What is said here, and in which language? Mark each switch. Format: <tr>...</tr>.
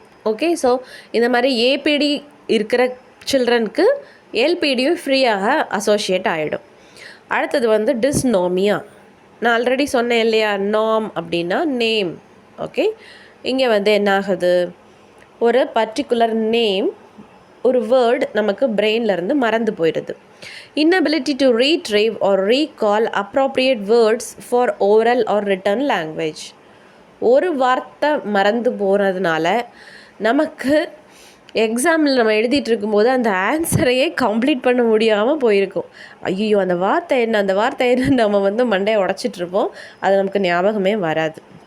<ta>Okay, so இந்த மாதிரி APD இருக்கிற சில்ட்ரனுக்கு LPDயும் ஃப்ரீயாக அசோசியேட் ஆகிடும். அடுத்தது வந்து டிஸ்னோமியா. நான் ஆல்ரெடி சொன்னேன் இல்லையா, நாம் அப்படின்னா நேம். ஓகே, இங்கே வந்து என்ன ஆகுது, ஒரு பர்டிகுலர் நேம், ஒரு வேர்டு நமக்கு பிரெயின்லேருந்து மறந்து போயிடுது.</ta> <en>inability to retrieve or recall appropriate words for oral or written language.</en> <ta>ஒரு வார்த்தை மறந்து போகிறதுனால நமக்கு எக்ஸாமில் நம்ம எழுதிட்டு இருக்கும்போது அந்த ஆன்சரையே கம்ப்ளீட் பண்ண முடியாமல் போயிருக்கும். ஐயோ அந்த வார்த்தை என்ன நம்ம வந்து மண்டையை உடச்சிட்ருப்போம், அது நமக்கு ஞாபகமே வராது.</ta>